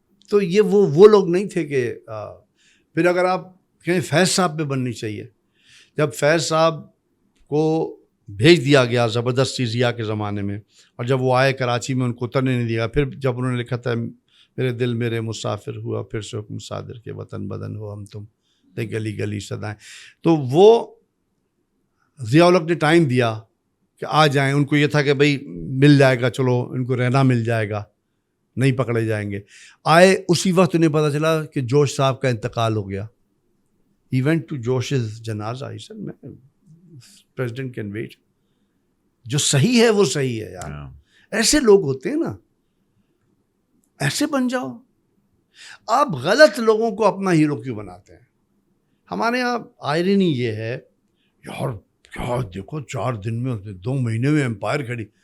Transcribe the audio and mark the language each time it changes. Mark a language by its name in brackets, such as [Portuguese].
[Urdu] تو یہ وہ لوگ نہیں تھے کہ پھر اگر آپ کہیں فیض صاحب پہ بننی چاہیے, جب فیض صاحب کو بھیج دیا گیا زبردستی ضیاء کے زمانے میں, اور جب وہ آئے کراچی میں ان کو اترنے نہیں دیا, پھر جب انہوں نے لکھا تھا میرے دل میرے مسافر ہوا پھر سے حکم صادر کے وطن بدن ہو ہم تم تے گلی گلی صدائیں, تو وہ ضیاء الحق نے ٹائم دیا کہ آ جائیں. ان کو یہ تھا کہ بھائی مل جائے گا, چلو ان کو رہنا مل جائے گا, نہیں پکڑے جائیں گے. آئے اسی وقت انہیں پتہ چلا کہ جوش صاحب کا انتقال ہو گیا. [English] He went to Josh's janaza. He said, [Urdu] میں [English] president can wait. [Urdu] جو صحیح ہے وہ صحیح ہے یار. ایسے لوگ ہوتے ہیں نا, ایسے بن جاؤ. آپ غلط لوگوں کو اپنا ہیرو کیوں بناتے ہیں؟ ہمارے یہاں آئرنی یہ ہے یار, کیا دیکھو 4 دن میں 2 مہینے میں امپائر کھڑی.